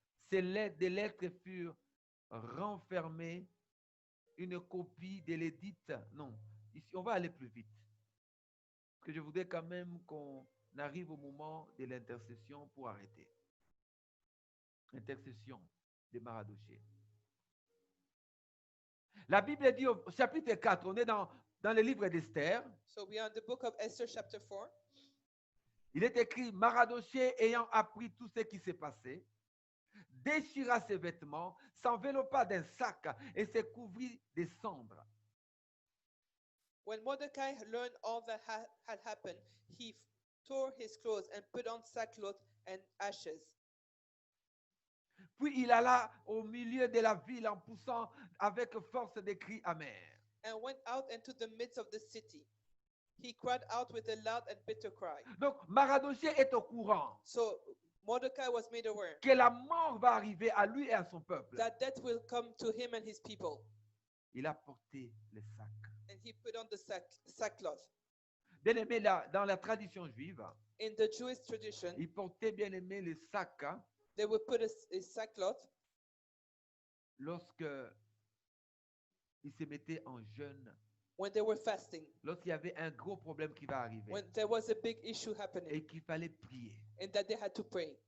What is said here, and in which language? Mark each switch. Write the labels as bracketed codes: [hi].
[fr] Ces lettres furent renfermées, une copie de l'édite, non, Ici, on va aller plus vite. Parce que je voudrais quand même qu'on arrive au moment de l'intercession pour arrêter. Intercession de Mardochée. La Bible dit au chapitre 4, on est dans le livre d'Esther. [en] So we are in the book of Esther, chapter 4. [fr] Il est écrit, Mardochée ayant appris tout ce qui s'est passé, déchira ses vêtements, s'enveloppa d'un sac et se couvrit de cendres. [en] When Mordecai learned all that had happened, he tore his clothes and put on sackcloth and ashes. [fr] Puis il alla au milieu de la ville en poussant avec force des cris amers. [en] And went out into the midst of the city. He cried out with a loud and bitter cry. [fr] Donc Mardochée est au courant [en] So Mordecai was made aware [fr] que la mort va arriver à lui et à son peuple. [en] that death will come to him and his people. [fr] Il a porté le sac. [en] And he put on the sackcloth. [fr] Bien aimé, dans la tradition juive, [en] In the Jewish tradition, [fr] il portait bien aimé le sac [en] they would put a sackcloth [fr] lorsque il se mettait en jeûne, [en] when they were fasting, [fr] lorsqu'il y avait un gros problème qui va arriver [en] when there was a big issue happening, [fr] et qu'il fallait prier. [en] and that they had to pray.